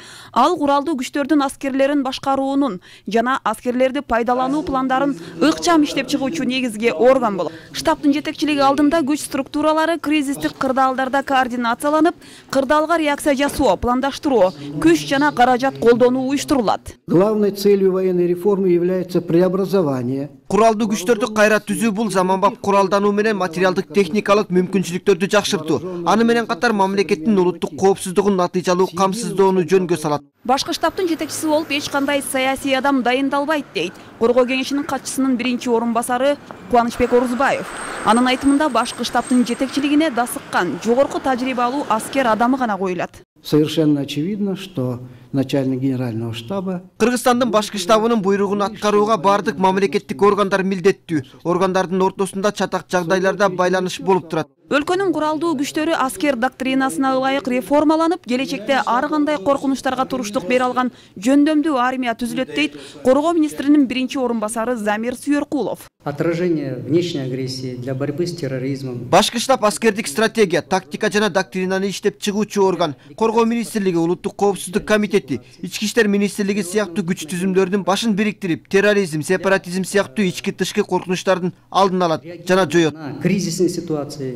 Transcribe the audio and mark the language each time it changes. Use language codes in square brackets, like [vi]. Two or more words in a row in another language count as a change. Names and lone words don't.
[ky] Ал куралдуу күчтөрдүн аскерлерин башкаруунун жана аскерлерди пайдалануу пландарын ыкчам иштеп чыгуучу негизги орган болот. Штабтын жетекчилиги алдында күч структуралары кризистик кырдаалдарда координацияланып, кырдаалга реакция жасоо, пландаштыруу, күч жана каражат колдонуу уюштурулат. [ru] Главной целью военной реформы является преобразование. [ky] Куралдуу күчтөрдү кайра түзүү бул заманбап куралдануу менен материалдык техникалык мүмкүнчүлүктөрдү жакшыртуу. Аны менен катар мамлекеттин улуттук коопсуздугун натыйжалуу камсыздоону жөнгө салат. Башкы штабтын жетекчиси болуп эч кандай саясий адам дайындалбайт дейт Коргоо кеңешинин катчысынын биринчи орун басары Кубанычбек Орузбаев. Анын айтымында башкы штабтын жетекчилигине дасыккан жогорку тажрыйбалуу аскер адамы гана коюлат. [ru] Совершенно очевидно, что начальник генерального штаба [ky] Кыргызстандын башкы штабынын буйругун аткарууга бардык мамлекеттик органдар милдеттүү. Органдардын ортосунда чатак жагдайларда байланыш болуп турат. Өлкөнүн куралдуу күчтөрү аскер доктринасына ылайык реформаланып, келечекте ар кандай коркунучтарга туруштук бере алган жөндөмдүү армия түзүлөт дейт Коргоо министринин биринчи орун басары Замир Сүйөркулов. [ru] Отражение внешней агрессии для борьбы с терроризмом. [ky] Башкы штаб аскердик стратегия, тактика жана доктринаны иштеп чыгуучу орган. Коргоо министрлиги, улуттук коопсуздук комитети, ички иштер министрлиги сыяктуу күч түзүмдөрдүн башын бириктирип, терроризм, сепаратизм сыяктуу ички тышкы коркунучтардын алдын алат жана жоет. [ru] Кризисной ситуации.